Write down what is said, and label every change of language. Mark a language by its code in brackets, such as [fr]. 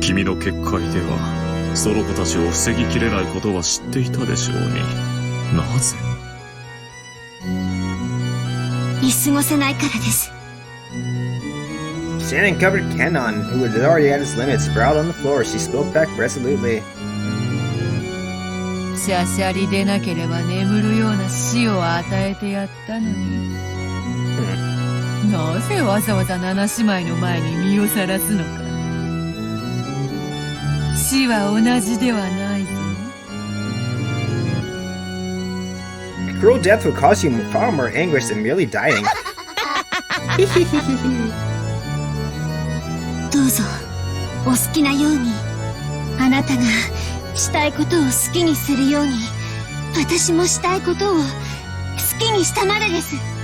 [ja] 君の結界では、その子たちを防ぎきれないことは知っていたでしょうに。なぜ見過ごせないからです [en] Shannon covered Kenon, who was already at his limit, sprawled on the floor. She spoke back resolutely. [ja] しゃしゃり出なければ眠るような死を与えてやったのに。なぜわざわざ七姉妹の前に身をさらすのか。死は同じではないぞ。 [en] Cruel death will cause you far more anguish than merely dying. [ja] どうぞお好きなようにあなたがしたいことを好きにするように私もしたいことを好きにしたまでです